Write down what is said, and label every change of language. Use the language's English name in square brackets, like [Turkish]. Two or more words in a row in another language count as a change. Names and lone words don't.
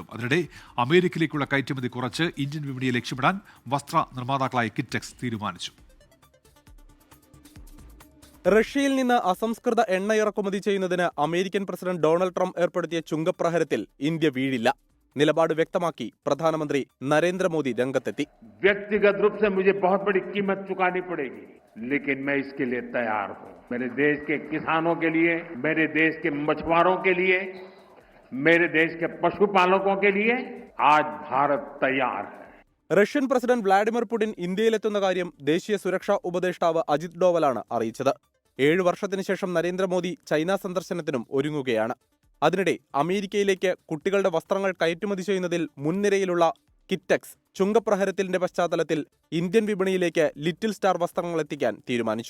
[Malayalam] അതിനിടെ അമേരിക്കയിലേക്കുള്ള കയറ്റുമതി കുറച്ച് ഇന്ത്യൻ വിപണിയെ ലക്ഷ്യമിടാൻ വസ്ത്ര നിർമ്മാതാക്കളായ കിറ്റെക്സ് തീരുമാനിച്ചു. റഷ്യയിൽ നിന്ന് അസംസ്കൃത എണ്ണ ഇറക്കുമതി ചെയ്യുന്നതിന് അമേരിക്കൻ പ്രസിഡന്റ് ഡൊണാൾഡ് ട്രംപ് ഏർപ്പെടുത്തിയ ചുങ്കപ്രഹരത്തിൽ ഇന്ത്യ വീഴില്ല. നിലപാട് വ്യക്തമാക്കി പ്രധാനമന്ത്രി നരേന്ദ്രമോദി രംഗത്തെത്തി. [Hindi] व्यक्तिगत रूप से मुझे बहुत बड़ी कीमत चुकानी पड़ेगी, लेकिन मैं इसके लिए तैयार हूं. मेरे देश के किसानों के लिए, मेरे देश के मछुआरों के लिए, मेरे देश के पशुपालकों के लिए आज भारत तैयार है. [Malayalam] റഷ്യൻ പ്രസിഡന്റ് വ്ളാഡിമിർ പുടിൻ ഇന്ത്യയിലെത്തുന്ന കാര്യം ദേശീയ സുരക്ഷാ ഉപദേഷ്ടാവ് അജിത് ഡോവലാണ് അറിയിച്ചത്. 7 വർഷത്തിനു ശേഷം നരേന്ദ്രമോദി ചൈന സന്ദർശനത്തിനും ഒരുങ്ങുകയാണ്. അതിനിടെ അമേരിക്കയിലേക്ക് കുട്ടികളുടെ വസ്ത്രങ്ങൾ കയറ്റുമതി ചെയ്യുന്നതിൽ മുൻനിരയിലുള്ള കിറ്റെക്സ് ചുങ്കപ്രഹരത്തിന്റെ പശ്ചാത്തലത്തിൽ ഇന്ത്യൻ വിപണിയിലേക്ക് ലിറ്റിൽ സ്റ്റാർ വസ്ത്രങ്ങൾ എത്തിക്കാൻ തീരുമാനിച്ചു.